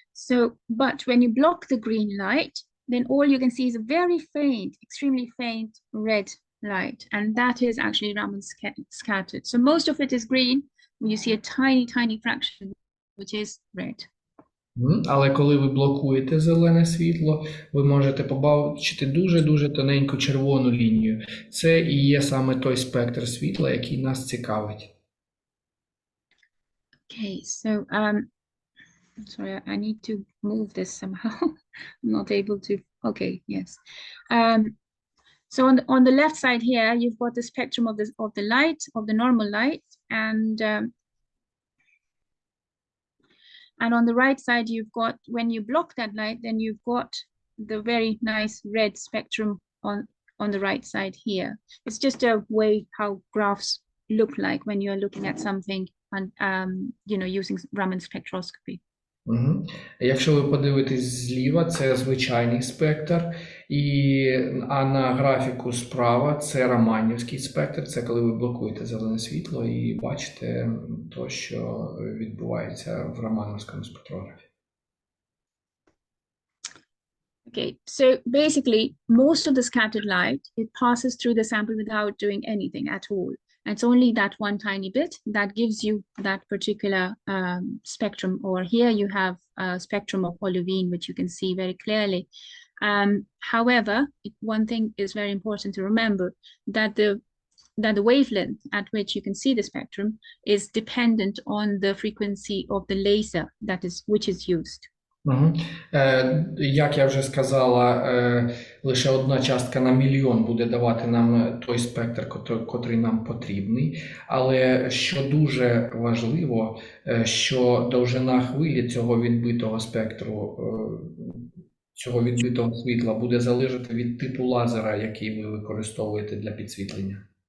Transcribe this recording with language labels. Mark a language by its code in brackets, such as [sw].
[en] So, but when you block the green light, then all you can see is a very faint, extremely faint red light. And that is actually Raman scattered. So most of it is green, when you see a tiny fraction, which is red. [uk] Але коли ви блокуєте зелене світло, ви можете побачити дуже тоненьку червону лінію. Це і є саме той спектр світла, який нас цікавить. [en] Okay, so sorry, I need to move this somehow. I'm not able to. Okay, yes. So on the left side here, you've got the spectrum of the light, of the normal light, and on the right side, you've got, when you block that light, then you've got the very nice red spectrum on the right side here. It's just a way how graphs look like when you're looking at something and using Raman spectroscopy. [uk] Якщо ви подивитесь зліва, це звичайний спектр, А на графіку справа це раманівський спектр, це коли ви блокуєте зелене світло і бачите то, що відбувається в рамановському спектрографі. [en] Okay, so basically, most of the scattered light, it passes through the sample without doing anything at all. And it's only that one tiny bit that gives you that particular spectrum. Or here you have a spectrum of olivine, which you can see very clearly. However, one thing is very important to remember, that the wavelength at which you can see the spectrum is dependent on the frequency of the laser which is used. Угу. [uk] Як я вже сказала, лише одна частка на мільйон буде давати нам той спектр, котрий нам потрібний. Але що дуже важливо, що довжина хвилі цього відбитого спектру, цього відбитого світла буде залежати від типу лазера, який ви використовуєте для підсвітлення.